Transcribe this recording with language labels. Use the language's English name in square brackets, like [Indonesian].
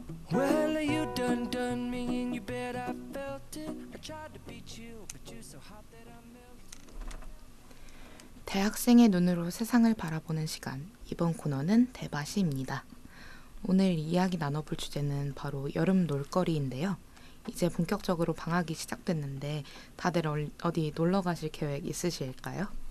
[English] Well, you done me and you bet I felt it. I tried to beat you, but you're so hot that I melted. [Korean] 대학생의 눈으로 세상을 바라보는 시간, 이번 코너는 대바시입니다. 오늘 이야기 나눠볼 주제는 바로 여름 놀거리인데요. 이제 본격적으로 방학이 시작됐는데 다들 어디 놀러 가실 계획 있으실까요?